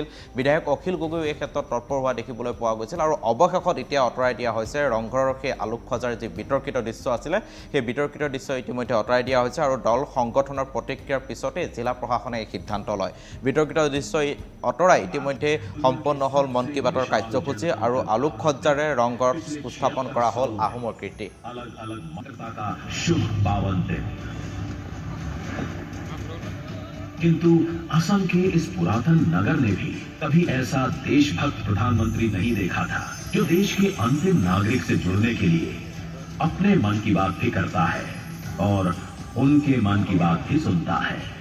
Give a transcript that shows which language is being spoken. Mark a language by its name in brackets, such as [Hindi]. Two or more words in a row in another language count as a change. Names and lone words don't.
[Assamese] বিধায়ক অখিল গগৈ এই ক্ষেত্ৰত তৎপৰ হোৱা দেখিবলৈ পোৱা গৈছিল আৰু অৱশেষত এতিয়া আঁতৰাই দিয়া হৈছে ৰংঘৰৰ সেই আলোকসজ্জাৰ যি বিতৰ্কিত দৃশ্য আছিলে, সেই বিতৰ্কিত দৃশ্য ইতিমধ্যে আঁতৰাই দিয়া হৈছে আৰু দল সংগঠনৰ প্ৰতিক্ৰিয়াৰ পিছতে জিলা প্ৰশাসনে এই সিদ্ধান্ত লয়। বিতৰ্কিত দৃশ্য আঁতৰাই ইতিমধ্যে সম্পন্ন হ'ল মন কী বাতৰ কাৰ্যসূচী আৰু আলোকসজ্জাৰে ৰংঘৰত উত্থাপন কৰা হ'ল আহোমৰ কীৰ্তি। [Hindi] अलग अलग मर्यादा का शुभ पावन दिन। किंतु असम के इस पुरातन नगर ने भी कभी ऐसा देशभक्त प्रधानमंत्री नहीं देखा था, जो देश के अंतिम नागरिक से जुड़ने के लिए अपने मन की बात भी करता है और उनके मन की बात भी सुनता है।